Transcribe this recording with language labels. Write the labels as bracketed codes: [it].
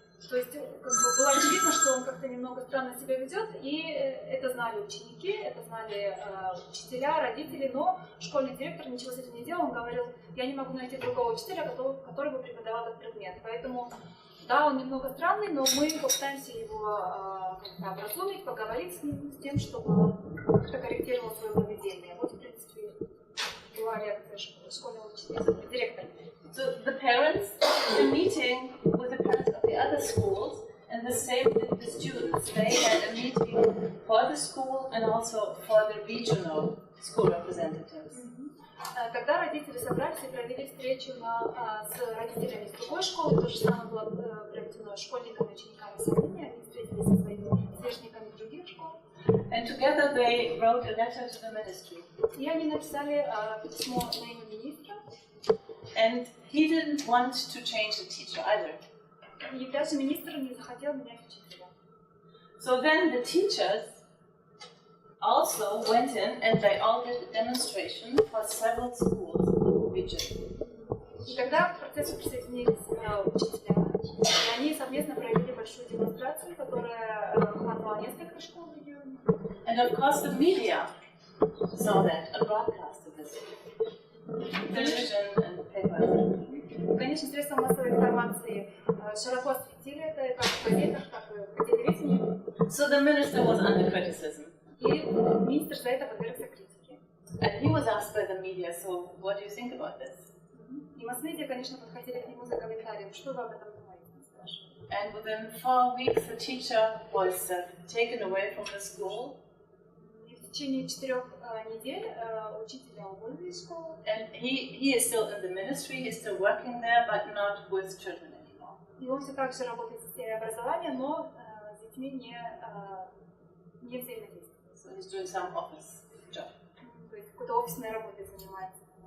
[ru] То есть было очевидно, что он как-то немного странно себя ведет, и это знали ученики, это знали учителя, родители, но школьный директор ничего с этим не делал. Он говорил, я не могу найти другого учителя, который бы преподавал этот предмет. Поэтому, да, он немного странный, но мы попытаемся его как-то образумить, поговорить с ним, с тем, чтобы он как-то корректировал свое поведение. Вот, в принципе, была реакция школьного учителя, директора. [en] So the parents, the meeting with the parents of the other schools, and the same with the students. They had a meeting for the school and also for the regional school representatives. [ru] Когда родители собрались и провели встречу с родителями из другой школы, то же самое было проведено школьниками и учениками Сомнения, они встретились со своими сверстниками других школ. [en] And together they wrote a letter to the ministry. [ru] И они написали письмо на имя министра. [en] And he didn't want to change the teacher either. [ru] И даже министр не захотел менять учителя. [en] So then the teachers also went in and they all did a demonstration for several schools in the region. [ru] И тогда к процессу присоединились учителя, и они совместно провели большую демонстрацию, которая охватывала несколько школ в регионе. [en] And of course the media saw that and broadcasted this. Television and papers. [ru] Конечно, средства массовой информации широко осветили это как в газетах, так и по телевидению. [en] So the minister was under criticism. [ru] И министр за это подвергся критике. [en] And he was asked by the media, so what do you think about this? [ru] И масс-медиа, конечно, подходили к нему за комментарием, что вы об этом думаете, [en] And within 4 weeks, the teacher was taken away from the school. [ru] И в течение 4 недель учителя уволили из школы. [en] And he is still in the ministry, he's still working there, but not with children anymore. [ru] И он все так же работает в сфере образования, но с детьми не взаимодействует. [en] So he's doing some office job. [ru] То есть какой-то офисной работой занимается.